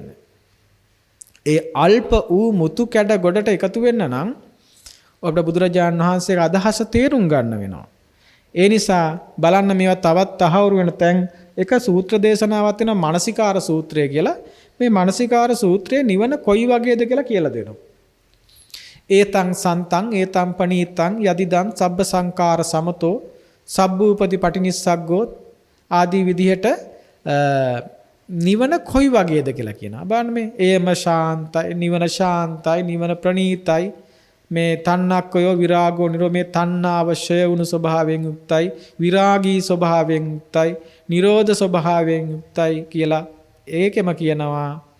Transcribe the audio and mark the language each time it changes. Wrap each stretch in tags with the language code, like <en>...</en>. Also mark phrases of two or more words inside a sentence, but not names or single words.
<si>ඒ අල්ප වූ මුතු කැඩ ගොඩට එකතු වෙන්න නම් ඔබට බුදුරජාණන් වහන්සේගේ අදහස තේරුම් ගන්න වෙනවා. ඒ නිසා බලන්න මේවා තවත් තහවුරු වෙන තැන් එක සූත්‍ර දේශනාවක් තියෙනවා මානසිකාර සූත්‍රය කියලා. මේ මානසිකාර සූත්‍රයේ නිවන කොයි වගේද කියලා දෙනවා.</si> <pi>ඒතං සන්තං ඒතං පනීතං යදිදං සබ්බ සංකාර සමතෝ සබ්බූපති පටිනිස්සග්ගෝ</pi> <si>ආදී විදිහට නිවන කොයි වගේද කියලා කියනවා. බලන්න මේ ඒම ශාන්තයි, නිවන ශාන්තයි, නිවන ප්‍රණීතයි, මේ</si> <pi>තණ්හක්කයෝ විරාගෝ නිරෝ</pi> <si>මේ තණ්හාව ෂය වුණු ස්වභාවයෙන් යුක්තයි, විරාගී ස්වභාවයෙන් යුක්තයි, නිරෝධ ස්වභාවයෙන් යුක්තයි කියලා ඒකෙම කියනවා.</si>